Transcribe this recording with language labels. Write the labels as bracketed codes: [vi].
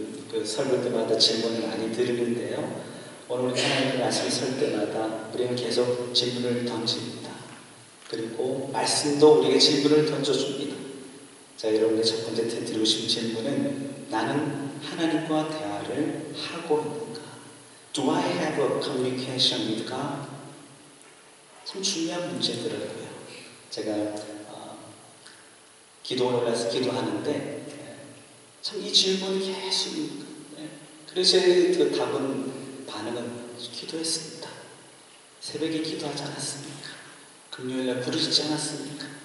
[ko] 그 설교 때마다 질문을 많이 드리는데요, 오늘 우리 하나님의 말씀을 설 때마다 우리는 계속 질문을 던집니다. 그리고 말씀도 우리에게 질문을 던져줍니다. 자, 여러분의 첫 번째 드리고 싶은 질문은, 나는 하나님과 대화를 하고 있는가? [en] Do I have a communication with God? [ko] 참 중요한 문제더라고요. 제가 기도를 올라서 기도하는데 참 이 질문이 계속, 그래서 그 반응은 기도했습니다. 새벽에 기도하지 않았습니까? 금요일날 부르시지 않았습니까?